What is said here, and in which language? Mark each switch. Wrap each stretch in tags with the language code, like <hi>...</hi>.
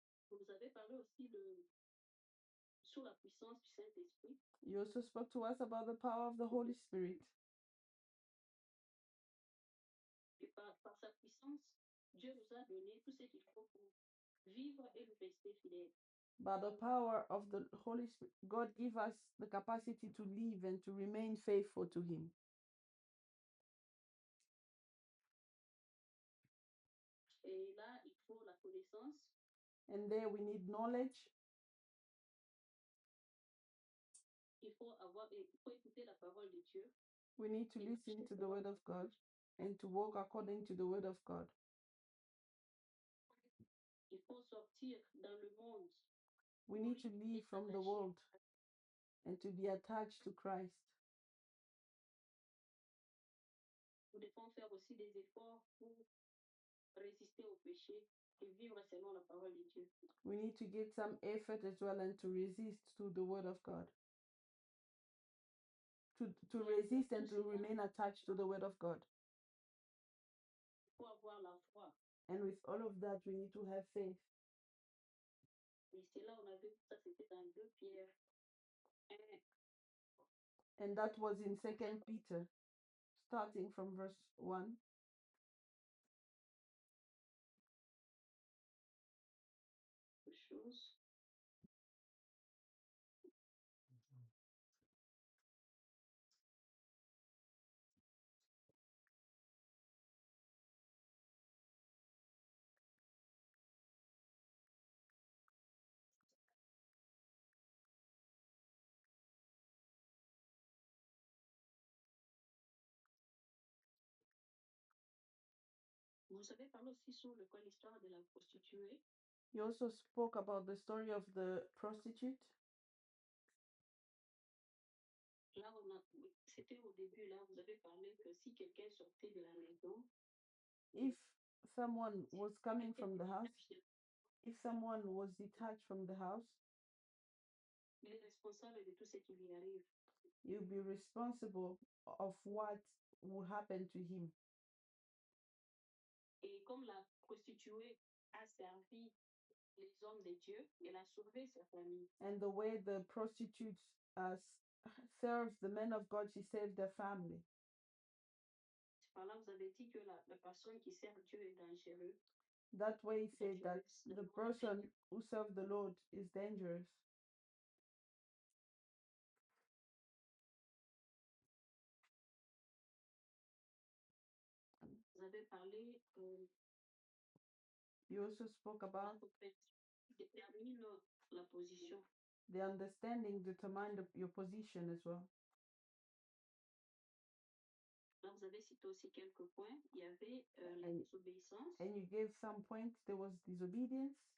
<fr>Vous avez parlé aussi sous la puissance du Saint-Esprit.</fr> <en>You also spoke to us about the power of the Holy Spirit.</en> <fr>Et par sa puissance, Dieu nous a donné tout ce qu'il faut pour vivre et nous rester fidèles.</fr> <en>By the power of the Holy Spirit, God give us the capacity to live and to remain faithful to Him.</en> <fr>Et là, il faut la connaissance.</fr> <en>And there we need knowledge.</en> <fr>Il faut écouter la parole de Dieu.</fr> <en>We need to listen to the word of God and to walk according to the word of God.</en> <fr>Il faut sortir dans le monde.</fr> <en>We need to leave from the world and to be attached to Christ.</en> <fr>Nous devons faire aussi des efforts pour résister au péché et vivre selon la parole de Dieu.</fr> <en>We need to give some effort as well and to resist to the word of God. To resist and to remain attached to the word of God.</en> <fr>Il faut avoir la foi.</fr> <en>And with all of that, we need to have faith.</en> <fr>Et c'est là on a vu ça, c'était dans 2 Pierre 1.</fr> <en>And that was in 2 Peter, starting from verse 1.</en> <fr>Chose. Vous avez parlé aussi sur l'histoire de la prostituée.</fr> <en>You also spoke about the story of the prostitute.</en> <fr>Là, c'était au début, là, vous avez parlé que si quelqu'un sortait de la maison,</fr> <en>if someone was coming from the house, if someone was detached from the house,</en> <fr>responsable de tout ce qui lui arrive.</fr> <en>You'll be responsible of what will happen to him.</en> <fr>Et comme la prostituée a servi les hommes de Dieu, elle a sauvé sa famille.</fr> <en>And the way the prostitutes serves the men of God, she saved their family.</en> <fr>Par là, vous avez dit que la personne qui sert Dieu est dangereuse.</fr> <en>That way he said that the person who serves the Lord is dangerous.</en> <fr>Vous avez parlé</fr> <en>You also spoke about</en> <fr>détermine la position.</fr> <en>the understanding determine your position as well.</en> <fr>Là, vous avez cité aussi quelques points. Il y avait la désobéissance.</fr> <en>And you gave some points. There was disobedience.</en>